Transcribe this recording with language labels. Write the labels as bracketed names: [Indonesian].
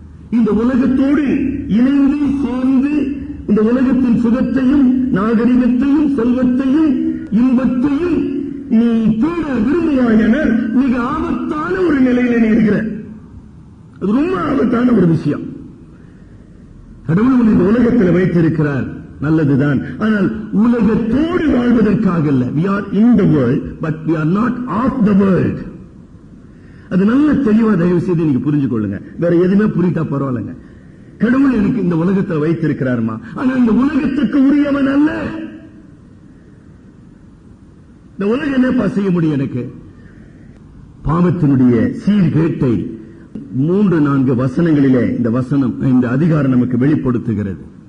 [Tamil] இந்த உலகத்தோடு இணைந்து சேர்ந்து இந்த உலகத்தின் சுகத்தையும் நாகரிகத்தையும் செல்வத்தையும் இன்பத்தையும் நீ தேட விரும்புவாயனர் மிக ஆபத்தான ஒரு நிலையில நீ இருக்கிற. அது ரொம்ப ஆபத்தான ஒரு விஷயம். கடவுள் இந்த உலகத்தில் வைத்திருக்கிறார், நல்லதுதான். ஆனால் உலகத்தோடு வாழ்வதற்காக அல்ல. [English] we are in the world but we are not of the world. [Tamil] அது நல்ல தெளிவா தயவு செய்து நீங்க புரிஞ்சு கொள்ளுங்க. வேற எதுவுமே புரிட்டா பரவாயில்லைங்க. கடவுள் எனக்கு இந்த உலகத்தை வைத்திருக்கிறாருமா, ஆனா இந்த உலகத்துக்கு உரியவன் அல்ல. இந்த உலகம் என்னப்பா செய்ய முடியும் எனக்கு? பாவத்தினுடைய சீர்கேட்டை 3-4 வசனங்களிலே இந்த அதிகாரம் நமக்கு வெளிப்படுத்துகிறது.